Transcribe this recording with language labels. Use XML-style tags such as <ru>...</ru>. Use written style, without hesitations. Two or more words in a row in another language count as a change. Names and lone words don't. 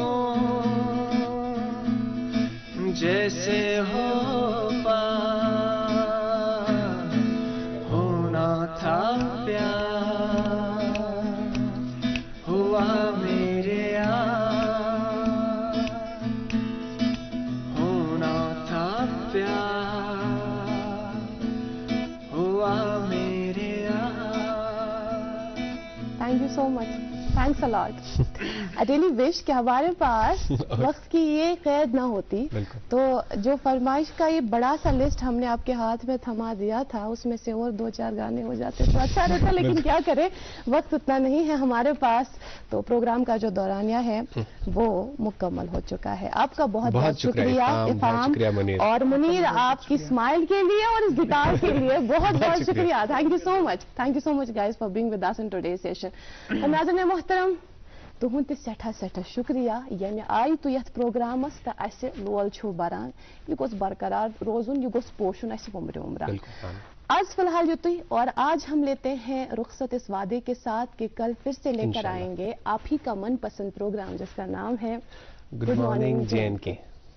<ur>جیسے ہو پار ہونا تھا پیار ہوا میرے یار ہونا تھا پیار ہوا میرے یار</ur> <en>Thank you so much thanks a lot I really wish</en> <ur>کہ ہمارے پاس وقت کی یہ قید نہ ہوتی تو جو فرمائش کا یہ بڑا سا لسٹ ہم نے آپ کے ہاتھ میں تھما دیا تھا اس میں سے اور 2-4 گانے ہو جاتے تو اچھا رہتا لیکن کیا کریں وقت اتنا نہیں ہے ہمارے پاس تو پروگرام کا جو دورانیہ ہے وہ مکمل ہو چکا ہے آپ کا بہت بہت شکریہ افام اور منیر آپ کی سمائل کے لیے اور اس گٹار کے لیے بہت بہت شکریہ</ur> <en>Thank you so much guys for being with us in today's session</en> <ur>ناظرین محترم</ur> <ks>तुहुंद सठा शुक्रिया यमे आई तु यथ प्रोग्रामस त असे लोल छु बरान यह गोस बरकरार रोजुन यह गोस पोषुन असे वुमरे आज फिलहाल युति,</ks> <ur>اور آج ہم لیتے ہیں رخصت اس وعدے کے ساتھ کہ کل پھر سے لے کر آئیں گے آپ ہی کا من پسند پروگرام جس کا نام ہے गुड मॉर्निंग JNK।</ur>